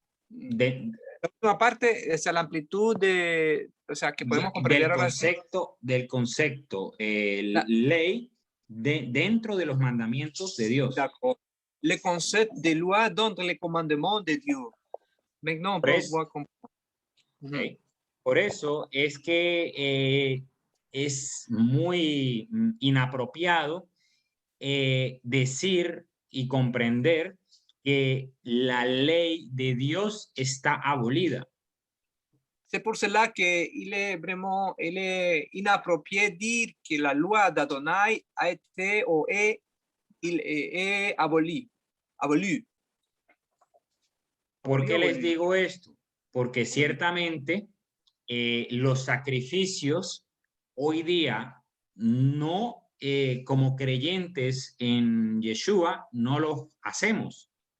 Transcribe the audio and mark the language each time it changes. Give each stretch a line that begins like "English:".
Spanish: La última parte es la amplitud o sea, que podemos comprender del concepto ley dentro de los mandamientos de Dios.
French: D'accord. Le concept de loi dans les commandements de Dieu. Maintenant, on peut voir
English: okay.
Spanish: Por eso es que es muy inapropiado decir y comprender que la ley de Dios está abolida.
French: C'est pour cela qu'il est vraiment inapproprié de dire que la loi d'Adonai a été ou est abolie.
Spanish: ¿Por qué les digo esto? Porque ciertamente los sacrificios hoy día no, como creyentes en Yeshua, no los hacemos.